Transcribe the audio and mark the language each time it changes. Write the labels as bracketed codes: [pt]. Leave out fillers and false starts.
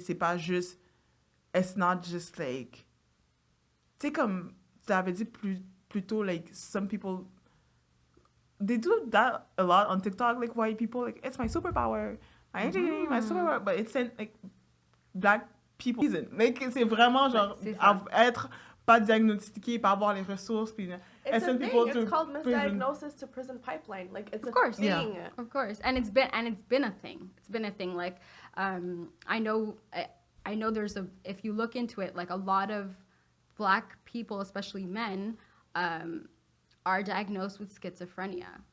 [en] C'est pas juste, it's not just like, [fr] tu sais comme tu avais dit plus tôt, [en] like some people they do that a lot on TikTok, like white people, like it's my superpower, my superpower, but it's like Black people reason. [fr] Like c'est vraiment genre être pas diagnostiqué, pas avoir les ressources, puis [en] it's a thing. It's called misdiagnosis to prison pipeline. Like it's a thing. Yeah. Of course, and it's been a thing. It's been a thing. Like I know if you look into it, like a lot of Black people, especially men, are diagnosed with schizophrenia.